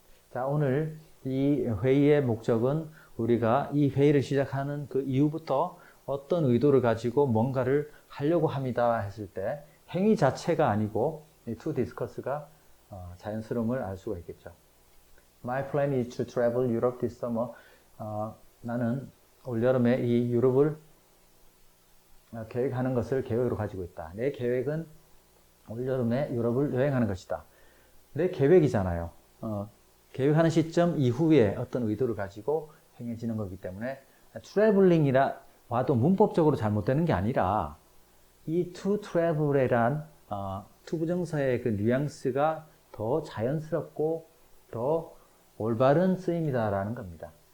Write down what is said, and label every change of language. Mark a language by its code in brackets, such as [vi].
[ko] 자, 오늘 이 회의의 목적은 우리가 이 회의를 시작하는 그 이후부터 어떤 의도를 가지고 뭔가를 하려고 합니다 했을 때 행위 자체가 아니고 to discuss가 자연스러움을 알 수가 있겠죠. [en] My plan is to travel Europe this summer. [ko] 나는 올여름에 이 유럽을 계획하는 것을 계획으로 가지고 있다. 내 계획은 올여름에 유럽을 여행하는 것이다. 내 계획이잖아요. 계획하는 시점 이후에 어떤 의도를 가지고 행해지는 거기 때문에 traveling이라 와도 문법적으로 잘못되는 게 아니라 이 to travel이란 투부정사의 그 뉘앙스가 더 자연스럽고 더 올바른 쓰임이다라는 겁니다.